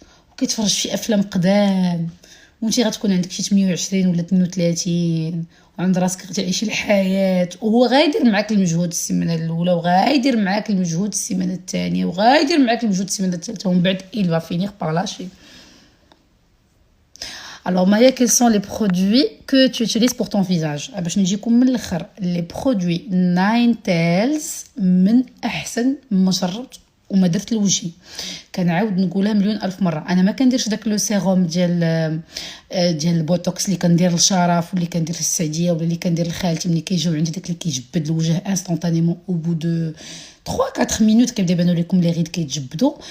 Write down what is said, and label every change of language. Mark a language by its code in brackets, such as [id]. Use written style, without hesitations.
[ar] وكيتفرج في افلام قدام، وانتي غتكون عندك شي 28 ولا 32 وعند راسك غتعيشي الحياه، وهو غايدير معاك المجهود السيمانه الاولى وغايدير معاك المجهود السيمانه الثانيه وغايدير معاك المجهود السيمانه الثالثه ومن بعد [fr] il va finir par lâcher. Alors Maya, quels sont les produits que tu utilises pour ton visage? [ar] باش نجيكم من الاخر. لي برودوي ناين تيلز من احسن ما جربت وما درت لوجهي. كنعاود نقولها مليون الف مره، انا ما كنديرش داك لو سيروم ديال البوتوكس اللي كندير للشرف واللي كندير للسعديه ولا اللي كندير لخالتي ملي كيجيو عندي، داك اللي كيجبد الوجه [fr] انستانتانيمون او بو دو 3 4 مينوت [ar] كيبدا يبانوا لكم لي ريد كيتجبدوا.